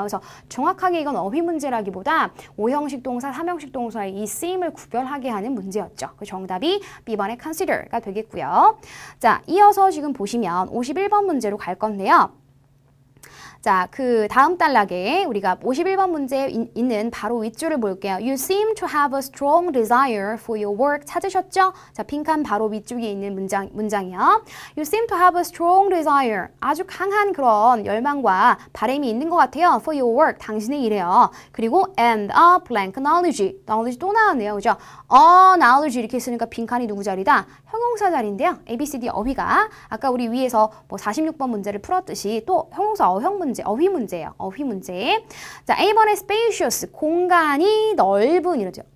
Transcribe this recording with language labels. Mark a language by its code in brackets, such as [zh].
[ko] 그래서 정확하게 이건 어휘 문제라기보다 5형식 동사, 3형식 동사의 이 쓰임을 구별하게 하는 문제였죠. 그 정답이 B번의 consider가 되겠고요. 자, 이어서 지금 보시면 51번 문제로 갈 건데요. 자, 그 다음 단락에 우리가 51번 문제에 있는 바로 윗줄을 볼게요. [en] You seem to have a strong desire for your work. [ko] 찾으셨죠? 자, 빈칸 바로 윗줄에 있는 문장이요. [en] You seem to have a strong desire. [ko] 아주 강한 그런 열망과 바람이 있는 것 같아요. [en] For your work. [ko] 당신의 일에요. 그리고 [en] and a blank knowledge. [ko] knowledge 또 나왔네요. 그죠? knowledge 이렇게 쓰니까 빈칸이 누구 자리다? 형용사 자리인데요. ABCD 어휘가 아까 우리 위에서 뭐 46번 문제를 풀었듯이 또 형용사 어형 문제, 어휘 문제예요. 어휘 문제. 자, A번에 spacious, 공간이 넓은 이러죠.